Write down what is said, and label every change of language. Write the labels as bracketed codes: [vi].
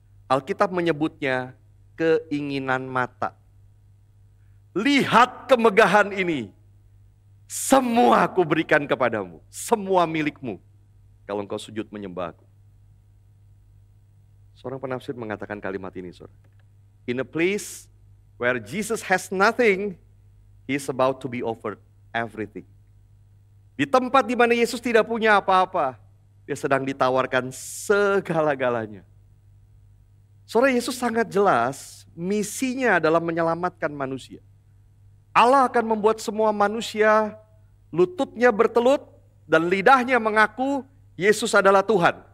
[id] Alkitab menyebutnya keinginan mata. Lihat kemegahan ini. Semua aku berikan kepadamu. Semua milikmu. Kalau engkau sujud menyembahku. Seorang penafsir mengatakan kalimat ini, saudara. [en] In a place where Jesus has nothing, he is about to be offered everything. [id] Di tempat di mana Yesus tidak punya apa-apa, dia sedang ditawarkan segala-galanya. Saudara, Yesus sangat jelas misinya adalah menyelamatkan manusia. Allah akan membuat semua manusia lututnya bertelut dan lidahnya mengaku Yesus adalah Tuhan.